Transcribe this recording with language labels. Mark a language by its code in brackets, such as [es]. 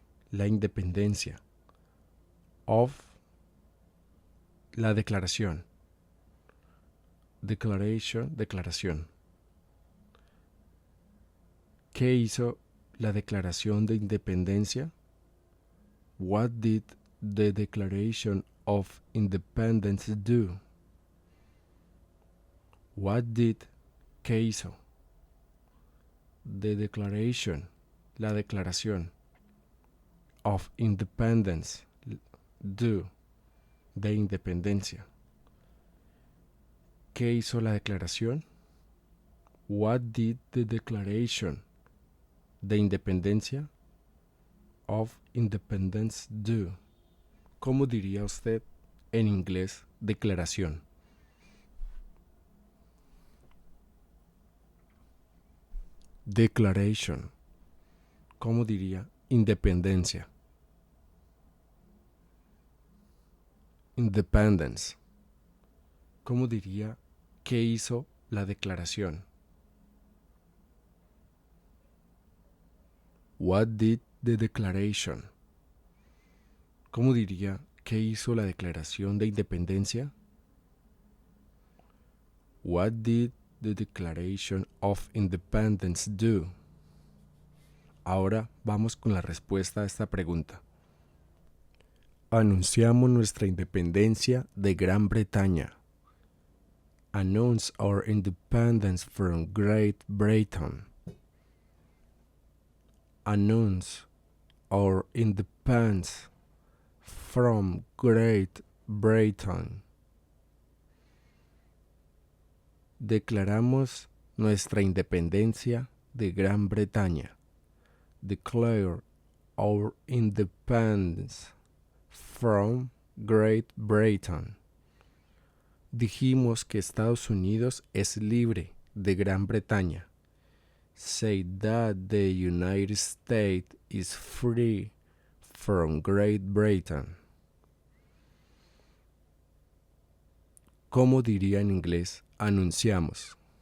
[es] La independencia. Of. La declaración. Declaration. Declaración. ¿Qué hizo la Declaración de Independencia? [en] What did the Declaration of Independence do? What did, [es] ¿qué hizo? [en] The Declaration, [es] la declaración, [en] of Independence, do, [es] de independencia. ¿Qué hizo la declaración? [en] What did the Declaration [es] de Independencia [en] of Independence do? [es] ¿Cómo diría usted en inglés declaración? Declaration. ¿Cómo diría independencia? Independence. ¿Cómo diría qué hizo la declaración? [en] What did the declaration? [es] ¿Cómo diría qué hizo la declaración de independencia? [en] What did the Declaration of Independence do? [es] Ahora vamos con la respuesta a esta pregunta. Anunciamos nuestra independencia de Gran Bretaña. [en] Announce our independence from Great Britain. Announce our independence from Great Britain. [es] Declaramos nuestra independencia de Gran Bretaña. [en] Declare our independence from Great Britain. [es] Dijimos que Estados Unidos es libre de Gran Bretaña. [en] Say that the United States is free from Great Britain. [es] ¿Cómo diría en inglés anunciamos?